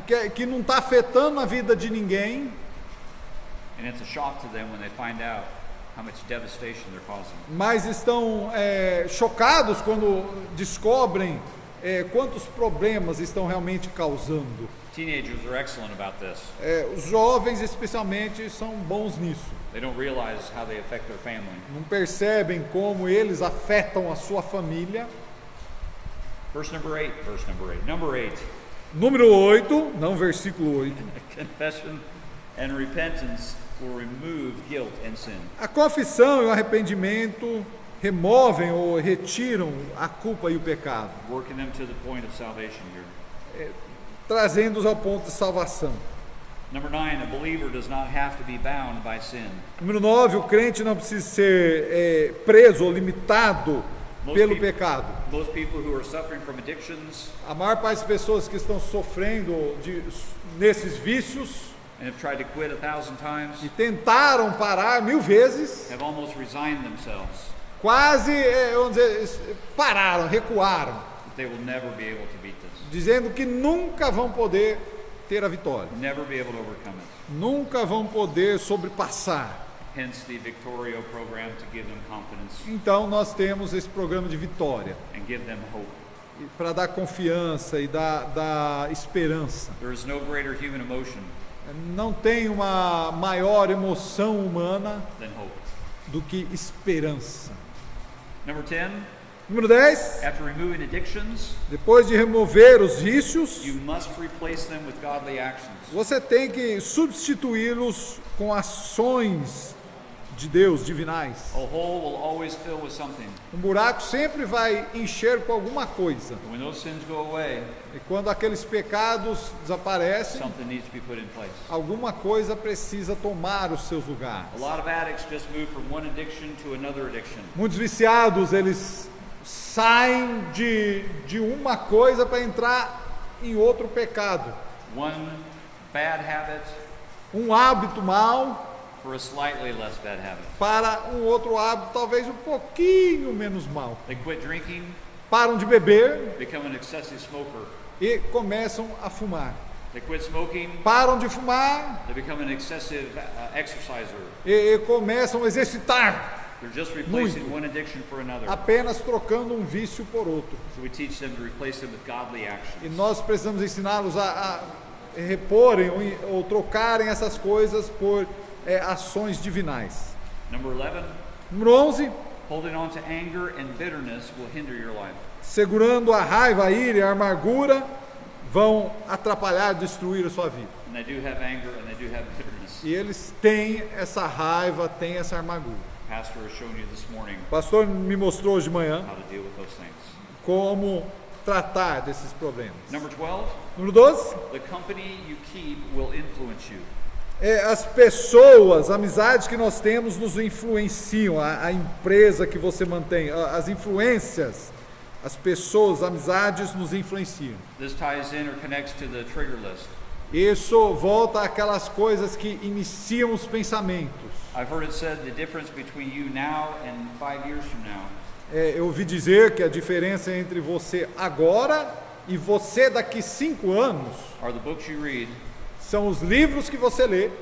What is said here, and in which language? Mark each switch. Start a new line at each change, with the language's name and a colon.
Portuguese: que não está afetando a vida de ninguém,
English: And it's a shock to them when they find out how much devastation they're causing.
Portuguese: mas estão chocados quando descobrem quantos problemas estão realmente causando.
English: Teenagers are excellent about this.
Portuguese: Os jovens, especialmente, são bons nisso.
English: They don't realize how they affect their family.
Portuguese: Não percebem como eles afetam a sua família.
English: Number 8. Number 8.
Portuguese: Número 8, não versículo 8.
English: Confession and repentance will remove guilt and sin.
Portuguese: A confissão e o arrependimento removem ou retiram a culpa e o pecado,
English: Working them to the point of salvation here.
Portuguese: trazendo-os ao ponto de salvação.
English: Number 9, a believer does not have to be bound by sin.
Portuguese: Número 9, o crente não precisa ser preso ou limitado pelo pecado.
English: Most people who are suffering from addictions
Portuguese: A maior parte das pessoas que estão sofrendo nesses vícios
English: and have tried to quit 1,000 times
Portuguese: e tentaram parar 1000 vezes,
English: have almost resigned themselves
Portuguese: quase, vamos dizer, pararam, recuaram,
English: that they will never be able to beat this,
Portuguese: dizendo que nunca vão poder ter a vitória,
English: never be able to overcome it.
Portuguese: nunca vão poder sobrepassar.
English: Hence the Victorio program to give them confidence
Portuguese: Então nós temos esse programa de vitória
English: and give them hope.
Portuguese: para dar confiança e dar esperança.
English: There is no greater human emotion
Portuguese: Não tem uma maior emoção humana
English: than hope.
Portuguese: do que esperança.
English: Number 10,
Portuguese: Número 10,
English: after removing addictions,
Portuguese: depois de remover os vícios,
English: you must replace them with godly actions.
Portuguese: você tem que substituí-los com ações de Deus, divinais.
English: A hole will always fill with something.
Portuguese: Um buraco sempre vai encher com alguma coisa.
English: And when those sins go away,
Portuguese: E quando aqueles pecados desaparecem,
English: something needs to be put in place.
Portuguese: alguma coisa precisa tomar os seus lugares.
English: A lot of addicts just move from one addiction to another addiction.
Portuguese: Muitos viciados, eles saem de uma coisa para entrar em outro pecado.
English: One bad habit
Portuguese: Um hábito mau
English: for a slightly less bad habit.
Portuguese: para um outro hábito talvez um pouquinho menos mau.
English: They quit drinking,
Portuguese: Param de beber
English: become an excessive smoker.
Portuguese: e começam a fumar.
English: They quit smoking,
Portuguese: Param de fumar
English: they become an excessive exerciser.
Portuguese: e começam a exercitar.
English: They're just replacing
Portuguese: Muito.
English: one addiction for another.
Portuguese: apenas trocando um vício por outro.
English: So we teach them to replace them with godly
Portuguese: E
English: actions.
Portuguese: nós precisamos ensiná-los a reporem ou trocarem essas coisas por ações divinais.
English: Number 11,
Portuguese: Número 11,
English: holding on to anger and bitterness will hinder your life.
Portuguese: segurando a raiva, a ira e a amargura vão atrapalhar, destruir a sua vida.
English: And they do have anger and they do have bitterness.
Portuguese: E eles têm essa raiva, têm essa amargura.
English: Pastor has shown you this morning
Portuguese: O pastor me mostrou hoje de manhã
English: how to deal with those things.
Portuguese: como tratar desses problemas.
English: Number 12,
Portuguese: Número 12,
English: the company you keep will influence you.
Portuguese: as pessoas, amizades que nós temos nos influenciam, a empresa que você mantém, as influências, as pessoas, amizades nos influenciam.
English: This ties in or connects to the trigger list.
Portuguese: Isso volta àquelas coisas que iniciam os pensamentos.
English: I've heard it said the difference between you now and 5 years from now
Portuguese: Eu ouvi dizer que a diferença entre você agora e você daqui 5 anos
English: are the books you read
Portuguese: são os livros que você lê